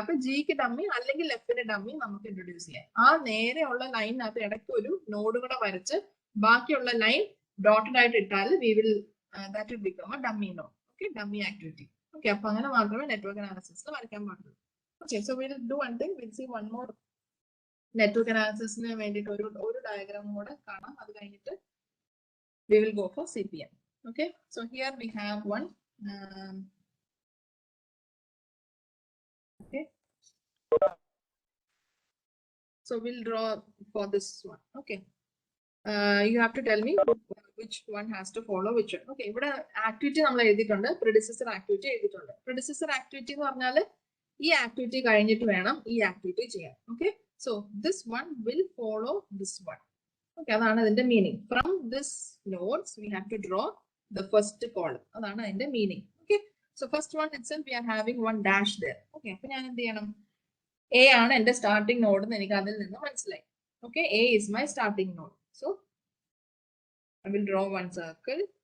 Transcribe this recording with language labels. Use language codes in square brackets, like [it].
[ml] അപ്പൊ ജിക്ക് ഡമ്മി അല്ലെങ്കിൽ എഫിന് ഡമ്മി നമുക്ക് ഇൻട്രൊഡ്യൂസ് ചെയ്യാം. ആ നേരെയുള്ള ലൈനിനകത്ത് ഇടയ്ക്ക് ഒരു നോഡ് കൂടെ വരച്ച് ബാക്കിയുള്ള ലൈൻ ഡോട്ടഡ് ആയിട്ട് ഇട്ടാൽ [en] We will that will become a dummy node. [ml] Okay, dummy activity. Okay, അപ്പൊ അങ്ങനെ മാത്രമേ നെറ്റ്വർക്ക് അനാലിസിസിൽ വരയ്ക്കാൻ പാടുള്ളൂ. Okay, [en] so will do one thing, [ml] will see one more network അനാലിസിസിന് വേണ്ടിയിട്ട് ഒരു ഡയഗ്രാം കൂടെ കാണാം. അത് കഴിഞ്ഞിട്ട് [en] we will go for CPM. Okay, so here we have one. Okay, so we'll draw for this one. Okay, you have to tell me which one has to follow which one. [ml] Okay, ഇവിടെ activity നമ്മൾ എഴുതിയിട്ടുണ്ട്, predecessor activity എഴുതിയിട്ടുണ്ട്. predecessor activity എന്ന് പറഞ്ഞാൽ ഈ activity കഴിഞ്ഞിട്ട് വേണം ഈ ആക്ടിവിറ്റി ചെയ്യാൻ. [en] Okay, so this one will follow this one. [ml] Okay, അതാണ് അതിന്റെ meaning. [en] From this notes we have to draw the first column. [ml] അതാണ് അതിന്റെ meaning. [en] Okay, so first one itself we are having one dash there. Okay, [ml] അപ്പൊ ഞാൻ എന്ത് ചെയ്യണം? A ആണ് എന്റെ സ്റ്റാർട്ടിംഗ് നോഡ് എന്ന് എനിക്ക് അതിൽ നിന്ന് മനസ്സിലായി. [en] Okay, A is my starting node. So I will draw one circle.